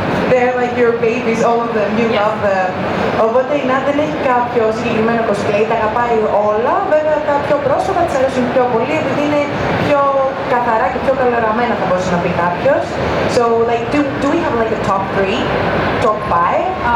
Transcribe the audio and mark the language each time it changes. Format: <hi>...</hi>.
<en>They're like your babies, all of them, you love them.</en> <el>Οπότε η Nad δεν έχει κάποιο συγκεκριμένο cosplay, τα αγαπάει όλα. Βέβαια τα πιο πρόσωπα της αρέσουν πιο πολύ επειδή είναι πιο καθαρά και πιο καλογραμμένα, θα μπορούσε να πει κάποιος.</el> <en>So, like, do we have like a top 3, top 5?</en>